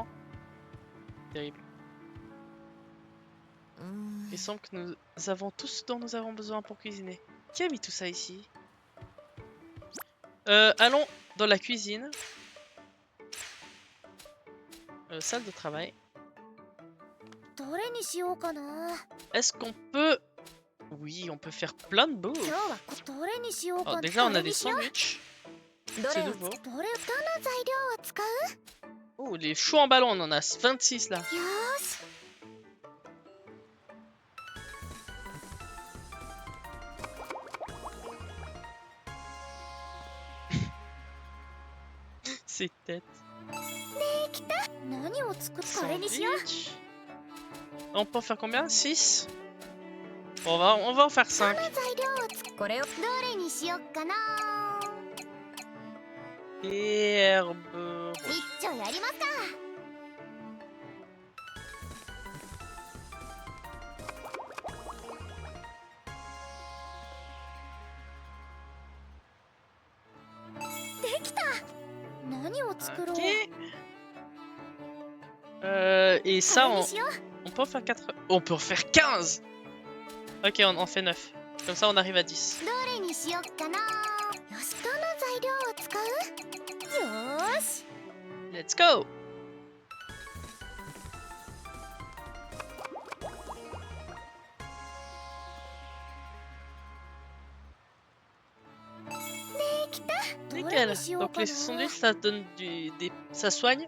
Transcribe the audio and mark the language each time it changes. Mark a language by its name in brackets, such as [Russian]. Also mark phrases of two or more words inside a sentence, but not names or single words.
[French] Terrible. Il semble que nous avons tout ce dont nous avons besoin pour cuisiner. Qui a mis tout ça ici? Allons dans la cuisine. Salle de travail. [Japanese] どれにしようかな [French] Est-ce qu'on peut... Oui, on peut faire plein de bouffe. [Japanese] 今日はどれにしようか [French] Oh, [Japanese] な [French] déjà, on [Japanese] ど [French] a [Japanese] れ [French] des [Japanese] にしよう [French] sandwichs. [Japanese] ど [French] C'est [Japanese] れを [French] nouveau. [Japanese] どの材料を使う [French] Oh, les choux en ballon, on en a 26 là. [Japanese] よーし [French] Ces têtes. [Japanese] できた何を作るこれにしよう [French] Sandwich. On peut en faire combien? 6? Bon, on va en faire 5. [Japanese] 材料を作るこれをどれにしよっかな [French] Herbe. [Japanese] 一丁やりますか できた何を作ろう [French] Ok. Et ça, [Japanese] これにしよう [French] on peut en faire 4. On peut en faire 15! Ok, on en fait 9. Comme ça, on arrive à 10. [Japanese] どれにしよっかなよしどの材料を使うよーし [English] Let's go! [French] Nickel. Donc les sandwichs, ça donne ça soigne.